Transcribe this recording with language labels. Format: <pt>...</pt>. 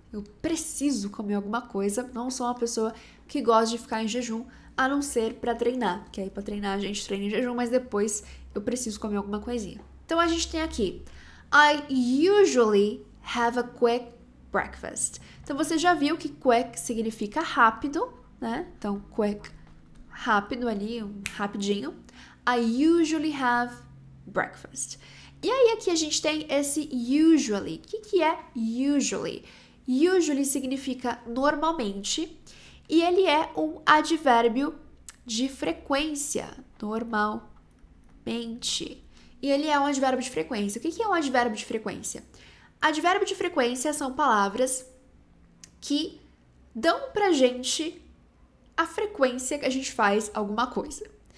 <pt>Eu preciso comer alguma coisa, não sou uma pessoa que gosta de ficar em jejum, a não ser para treinar, que aí para treinar a gente treina em jejum, mas depois eu preciso comer alguma coisinha. Então a gente tem aqui</pt> <en>I usually have a quick breakfast.</en> <pt>Então, você já viu que quick significa rápido, né? Então, quick, rápido ali, rapidinho.</pt> <en>I usually have breakfast.</en> <pt>E aí, aqui a gente tem esse usually. O que é usually? Usually significa normalmente e ele é um advérbio de frequência, normalmente. E ele é um advérbio de frequência. O que é um advérbio de frequência? Advérbio de frequência são palavras que dão pra gente a frequência que a gente faz alguma coisa.</pt>